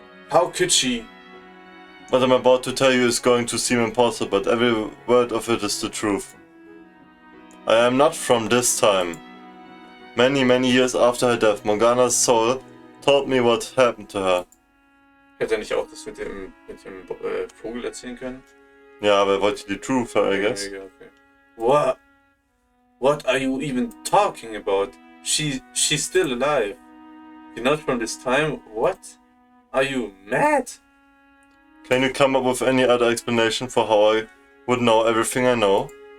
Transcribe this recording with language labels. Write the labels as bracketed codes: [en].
[en] How could she? What I'm about to tell you is going to seem impossible, but every word of it is the truth. I am not from this time. Many, many years after her death, Morgana's soul told me what happened to her. [de] Hätte er nicht auch das mit dem Vogel erzählen können? Ja, aber er wollte die Truth, [en] I guess. Okay. What are you even talking about? She's still alive. You're not from this time? What? Are you mad? Can you come up with any other explanation for how I would know everything I know?